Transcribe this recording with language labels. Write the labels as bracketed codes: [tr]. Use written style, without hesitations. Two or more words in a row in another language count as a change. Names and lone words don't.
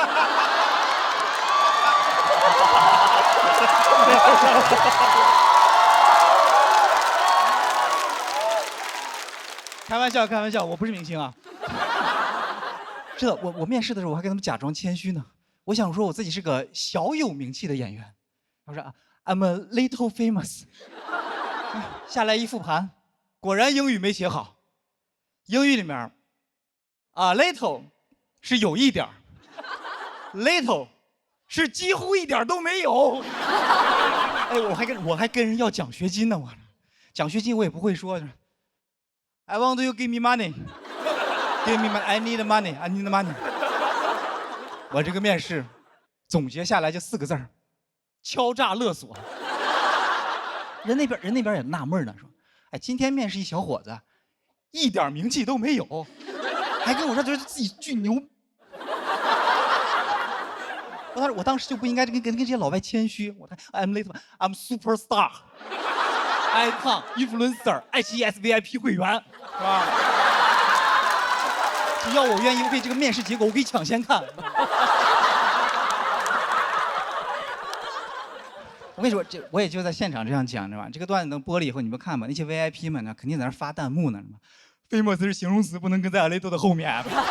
[zh] 开玩笑，我不是明星啊。是的，我面试的时候我还跟他们假装谦虚呢。我想说我自己是个小有名气的演员。我说 [en] I'm a little famous。 [zh] 下来一复盘，果然英语没写好。英语里面little 是有一点 ，little 是几乎一点都没有。哎，我还跟人要奖学金呢，我奖学金我也不会说。 [en] I want you give me money. Give me money. I need money. I need money. [zh] 我这个面试总结下来就4个字儿：敲诈勒索。人那边也纳闷呢，说：“哎，今天面试一小伙子，一点名气都没有，还跟我说觉得自己巨牛。” 我当时就不应该跟这些老外谦虚。 [en] I'm little, I'm superstar, icon, [zh] influencer, ICS VIP 会员，是吧？只要我愿意，我可以这个面试结果我可以抢先看。我跟你说，我也就在现场这样讲，知道吧？这个段子能播了以后，你们看吧，那些 VIP 们呢，肯定在那发弹幕呢，什么 famous 是形容词，不能跟在阿雷多的后面。